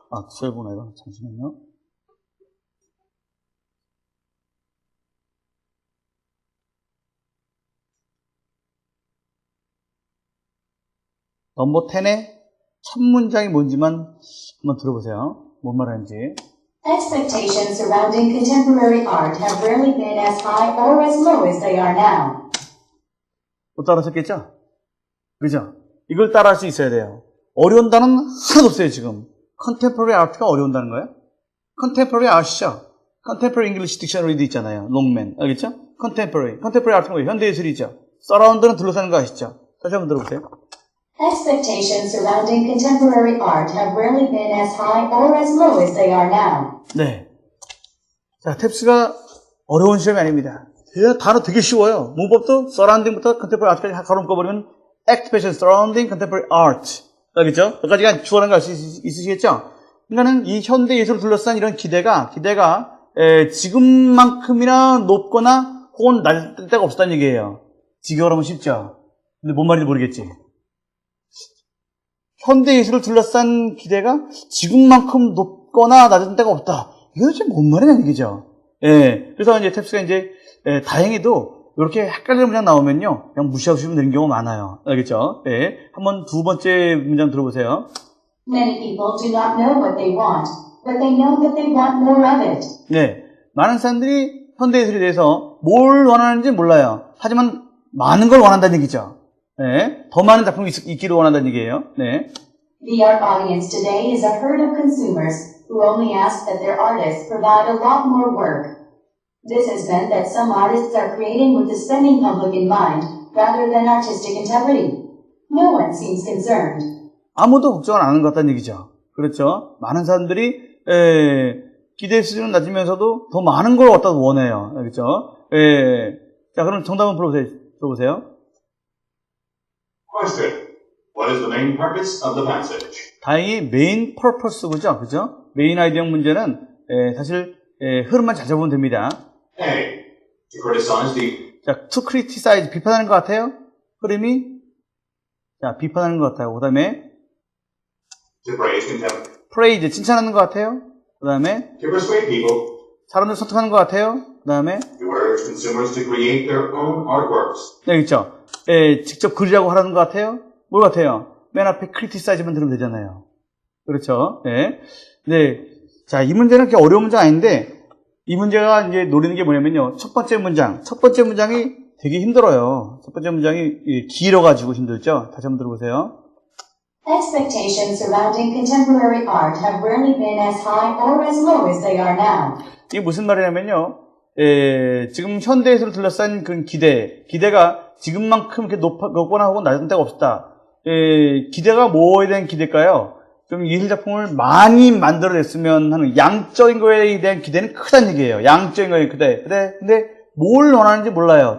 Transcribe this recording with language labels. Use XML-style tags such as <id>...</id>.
<ko>아, 12구나, 이거. 잠시만요. 넘버 10의 첫 문장이 뭔지만 한번 들어보세요. 뭔 말하는지.</ko> <en>Expectations surrounding contemporary art have rarely been as high or as low as they are now.</en> <ko>못 따라하셨겠죠? 그죠? 이걸 따라할 수 있어야 돼요. 어려운 단어는 하나도 없어요, 지금. 컨템포러리 아트가 어려운 다는 거예요? 컨템포러리 아시죠? 컨템포러리 잉글리시 딕셔너리도 있잖아요. 롱맨. 알겠죠? 컨템포러리 아트는 뭐예요? 현대예술이죠. 서라운드는 둘러싸는 거 아시죠? 다시 한번 들어보세요.</ko> <en>Expectations surrounding contemporary art have rarely been as high or as low as they are now.</en> <ko>네. 자, 탭스가 어려운 시험이 아닙니다. 단어 되게 쉬워요. 문법도 서라운딩부터 컨템포러리 아트까지 가로 묶어버리면</ko> <en>Expectation surrounding contemporary art.</en> <ko>알겠죠? 여기까지가 주어라는 거 알 수 있으시겠죠? 그러니까는 이 현대 예술을 둘러싼 이런 기대가 지금만큼이나 높거나 혹은 낮을 데가 없었다는 얘기예요. 지겨울 하면 쉽죠? 근데 뭔 말인지 모르겠지? 현대 예술을 둘러싼 기대가 지금만큼 높거나 낮은 데가 없다. 이거 도대체 뭔 말이냐 얘기죠? 예. 그래서 이제 탭스가 이제, 다행히도 이렇게 헷갈리는 문장 나오면요. 그냥 무시하고 싶으면 되는 경우가 많아요. 알겠죠? 예. 한번 두 번째 문장 들어보세요.</ko> <en>Many people do not know what they want, but they know that they want more of it.</en> <ko>네. 많은 사람들이 현대 예술에 대해서 뭘 원하는지 몰라요. 하지만 많은 걸 원한다는 얘기죠. 네. 더 많은 작품이 있기를 원한다는 얘기예요. 네.</ko> <en>The art audience today is a herd of consumers who only ask that their artists provide a lot more work. This has meant that some artists are creating with the spending public in mind rather than artistic integrity. No one seems concerned.</en> <ko>아무도 걱정을 안 하는 것 같다는 얘기죠. 그렇죠. 많은 사람들이 기대 수준은 낮으면서도 더 많은 걸 갖다 원해요. 그렇죠. 자, 그럼 정답 한번 들어보세요.</ko> <en>Question. What is the main purpose of the passage?</en> <ko>다행히 메인 퍼포스죠. 그죠? 메인 아이디어형 문제는 사실 흐름만 잘 잡으면 됩니다.</ko> <en>A. To criticize the</en> <ko>자,</ko> <en>to criticize</en> <ko>비판하는 것 같아요. 흐름이 자 비판하는 것 같아요. 그다음에</ko> <en>to praise contempt,</en> <ko>praise 칭찬하는 것 같아요. 그다음에</ko> <en>to persuade people,</en> <ko>사람들 설득하는 것 같아요. 그다음에</ko> <en>to urge consumers to create their own artworks.</en> <ko>네, 있죠. 직접 그리라고 하라는 것 같아요. 뭘 같아요? 맨 앞에 criticize만 들으면 되잖아요. 그렇죠. 네. 네. 자, 이 문제는 그렇게 어려운 문제 아닌데 이 문제가 이제 노리는 게 뭐냐면요. 첫 번째 문장이 되게 힘들어요. 첫 번째 문장이 길어가지고 힘들죠. 다시 한번 들어보세요.</ko> <en>Expectations surrounding contemporary art have rarely been as high or as low as they are now.</en> <ko>이게 무슨 말이냐면요. 지금 현대예술을 둘러싼 그 기대가 지금만큼 이렇게 높거나 혹은 낮은 데가 없었다. 기대가 뭐에 대한 기대일까요? 좀 예술작품을 많이 만들어냈으면 하는 양적인 거에 대한 기대는 크다는 얘기예요. 양적인 거에 근데 뭘 원하는지 몰라요.</ko>